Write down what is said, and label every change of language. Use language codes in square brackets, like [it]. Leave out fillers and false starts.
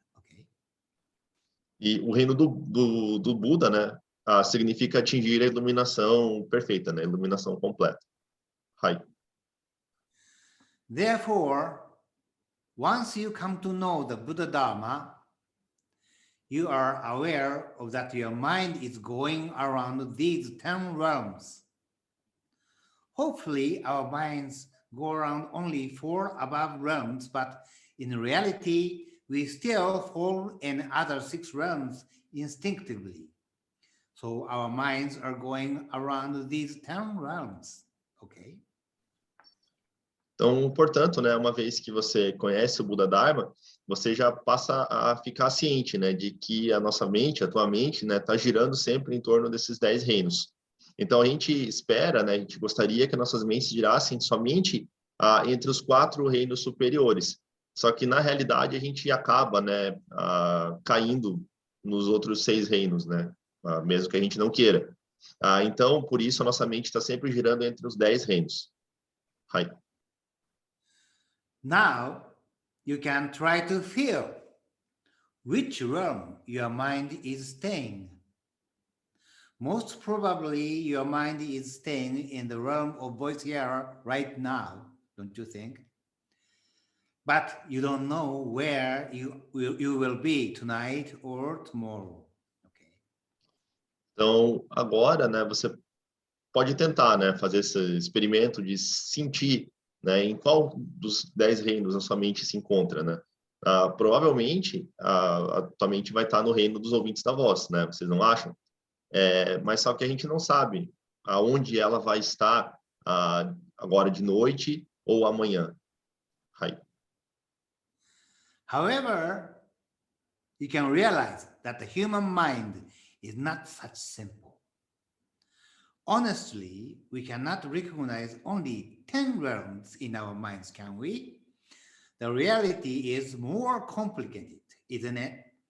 [en] Okay? [pt] E o reino do Buda, né, significa atingir a iluminação perfeita, né, iluminação completa. Hai. [en] Therefore, once you come to know the Buddha Dharma, you are aware of that your mind is going around these 10 realms. Hopefully, our minds go around only 4 above realms, but in reality, we still fall in other 6 realms instinctively. So our minds are going around these 10 realms, okay? [pt] Então, portanto, né, uma vez que você conhece o Buda Dharma, você já passa a ficar ciente, né, de que a nossa mente, a tua mente, né, está girando sempre em torno desses 10 reinos. Então, a gente espera, né, a gente gostaria que nossas mentes girassem somente entre os 4 reinos superiores. Só que, na realidade, a gente acaba, né, caindo nos outros 6 reinos, né, mesmo que a gente não queira. Então, por isso, a nossa mente está sempre girando entre os 10 reinos. Hai. [en] Now, you can try to feel which realm your mind is staying. Most probably, your mind is staying in the realm of voice hearer right now, don't you think? But you don't know where you will be tonight or tomorrow. Okay. [pt] Então, agora, né, você pode tentar, né, fazer esse experimento de sentir, né, em qual dos 10 reinos a sua mente se encontra, né? Provavelmente, a tua mente vai estar no reino dos ouvintes da voz, né? Vocês não acham? Mas só que a gente não sabe aonde ela vai estar agora de noite ou amanhã. Hai. [en] However, you can realize that the human mind is not such simple. Honestly, we cannot recognize only 10 realms in our minds, can we? The reality is more complicated, isn't it?